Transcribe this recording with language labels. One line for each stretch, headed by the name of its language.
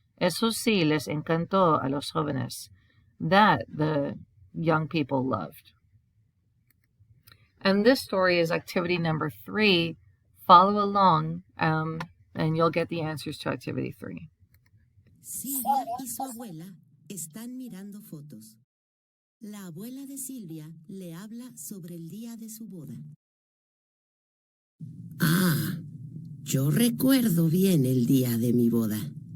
Spanish: Eso sí les encantó a los jóvenes.
English: That the young people loved. And this story is activity number 3. Follow along, and you'll get the answers to activity 3.
Spanish: Silvia y su abuela están mirando fotos. La abuela de Silvia le habla sobre el día de su boda. Ah, yo recuerdo bien el día de mi boda.